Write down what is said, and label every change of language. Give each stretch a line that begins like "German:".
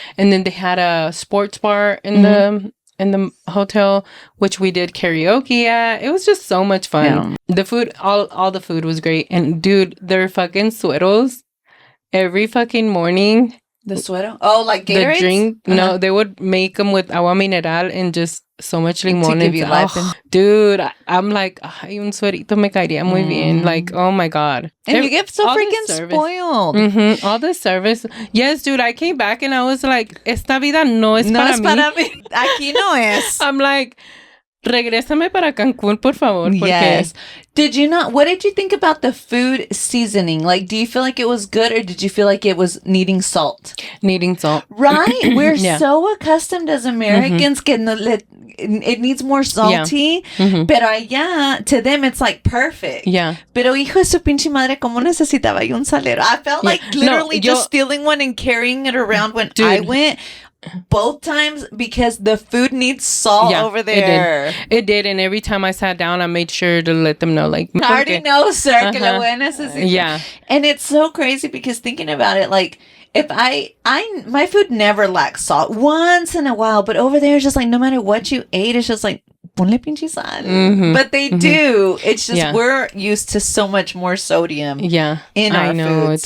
English: And then they had a sports bar in the hotel, which we did karaoke at. It was just so much fun. Yeah. The food, all the food was great. And dude, their fucking sueros every fucking morning. The suero? Oh, like Gatorades? The drink. No, they would make them with agua mineral and just so much limon. To give you life. Dude, I'm like,
Spanish: ay, un suerito me caería muy bien.
English: Like, oh my God. And you get so freaking spoiled. All the service. Yes, dude, I came back and I was like,
Spanish: esta vida no es para mí. Aquí no es.
English: I'm like,
Spanish: regrésame para Cancún, por favor.
English: Yes. What did you think about the food seasoning? Like, do you feel like it was good, or did you feel like it was needing salt? Needing salt. Right? We're so accustomed as Americans it needs more salty.
Spanish: Pero allá,
English: to them, it's like perfect. Yeah.
Spanish: Pero hijo de su pinche madre, como necesitaba yo un salero.
English: I felt like literally just stealing one and carrying it around when I went. Both times, because the food needs salt over there. It did, and every time I sat down, I made sure to let them know, like, I already know, sir,
Spanish: que lo voy a necesitar.
English: Yeah. And it's so crazy because thinking about it, like, if my food never lacks salt once in a while, but over there, it's just like, no matter what you ate, it's just like,
Spanish: ponle pinche sal.
English: But they do. It's just we're used to so much more sodium in our foods.